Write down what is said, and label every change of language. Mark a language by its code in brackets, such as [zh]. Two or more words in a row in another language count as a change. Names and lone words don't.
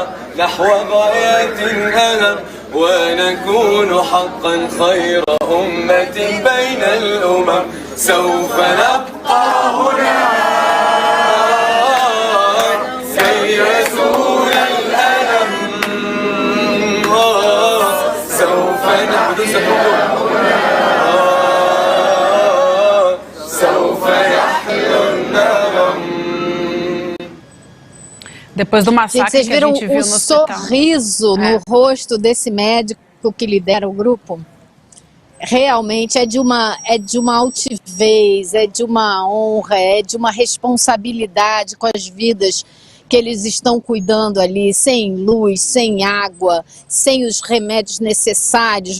[ar] نحو غايات الألم ونكون حقا خير أمة بين الأمم سوف نبقى هنا سيزول الألم سوف نحن [pt] Depois do massacre vocês viram que a gente viu no hospital. O sorriso no rosto desse médico que lidera o grupo? Realmente é de uma altivez, é de uma honra, é de uma responsabilidade com as vidas que eles estão cuidando ali, sem luz, sem água, sem os remédios necessários.